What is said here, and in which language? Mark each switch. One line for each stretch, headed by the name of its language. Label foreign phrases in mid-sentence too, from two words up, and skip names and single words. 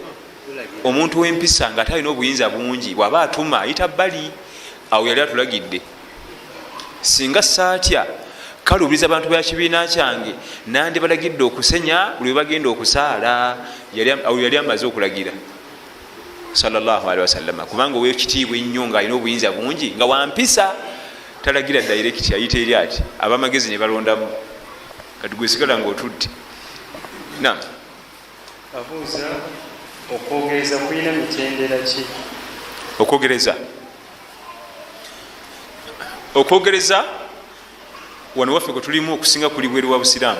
Ganda: Omuntu w'empisa nga talina obuyinza bungi bw'aba atuma ayita bbali. Awo yali atulagidde singa saatya kalubiriza abantu ba kibiina kyange nandibalagidde okusenya buli bagenda okusaala. Awo yali amaze okulagira
Arabic: صلى الله عليه وسلم.
Ganda: Kubanga owekitiibwa ennyo ng'alina obuyinza bungi nga wampisa talagira direct ayita eri ati abamagezi ne balondamu kati gwe sigala ng'otudde. Naam. Abuuza okwogereza kulina mitendera ki? Okwogereza wano waffe kwe tulimu okusinga kuli bweru wa Busiraamu.